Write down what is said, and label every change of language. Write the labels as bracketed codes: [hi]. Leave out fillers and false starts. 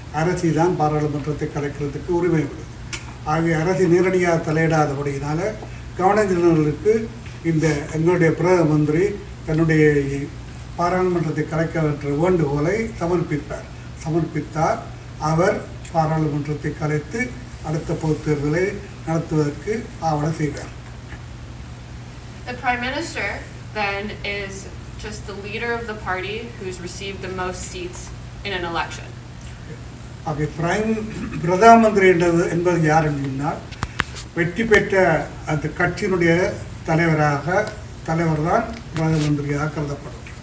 [ta] அரசி தான் பாராளுமன்றத்தை கலைக்கிறதுக்கு உரிமை உள்ளது. ஆகிய அரசு நேரடியாக தலையிடாதபடியினால கவர்னர் ஜெனரலுக்கு இந்த எங்களுடைய பிரதம மந்திரி தன்னுடைய பாராளுமன்றத்தை கலைக்க என்ற வேண்டுகோளை சமர்ப்பித்தார். அவர் பாராளுமன்றத்தை கலைத்து அடுத்த பொதுத் தேர்தலை நடத்துவதற்கு ஆவணம் செய்தார். [en] The Prime Minister then is just the leader of the party who's received the most seats in an election. [ta] ஆகிய பிரதம மந்திரி என்பது யார் என்றால் வெற்றி பெற்ற அந்த கட்சியினுடைய தலைவர் தான் பிரதம மந்திரியாக கருதப்படும்.